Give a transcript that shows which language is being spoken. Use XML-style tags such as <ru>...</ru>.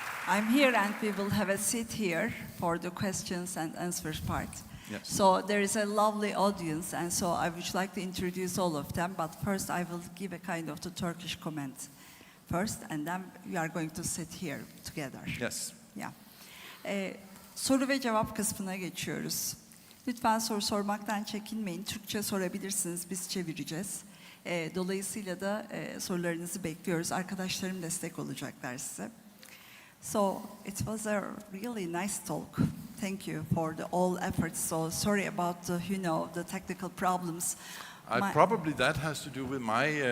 <en>I'm here and we will have a seat here for the questions and answers part. Yes. So there is a lovely audience, and so I would like to introduce all of them, but first I will give a kind of the Turkish comment first, and then we are going to sit here together. Yes. Yeah.</en> <tr>Soru ve cevap kısmına geçiyoruz. Lütfen soru sormaktan çekinmeyin. Türkçe sorabilirsiniz, biz çevireceğiz. Dolayısıyla da sorularınızı bekliyoruz. Arkadaşlarım destek olacaklar size.</tr> <en>So it was a really nice talk. Thank you for all efforts. So sorry about the technical problems. Probably that has to do with my</en>